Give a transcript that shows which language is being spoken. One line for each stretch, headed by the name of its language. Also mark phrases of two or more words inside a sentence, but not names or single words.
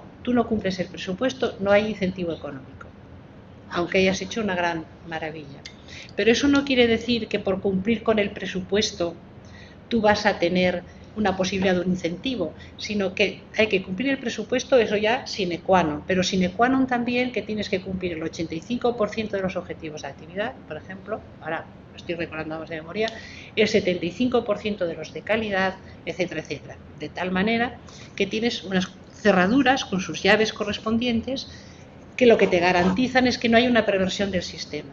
Spanish: Tú no cumples el presupuesto, no hay incentivo económico, aunque hayas hecho una gran maravilla. Pero eso no quiere decir que por cumplir con el presupuesto tú vas a tener una posibilidad de un incentivo, sino que hay que cumplir el presupuesto, eso ya
Latin: sine qua non,
Spanish: pero
Latin: sine qua non
Spanish: también que tienes que cumplir el 85% de los objetivos de actividad, por ejemplo, ahora estoy recordando más de memoria, el 75% de los de calidad, etcétera, etcétera, de tal manera que tienes unas cerraduras con sus llaves correspondientes que lo que te garantizan es que no hay una perversión del sistema.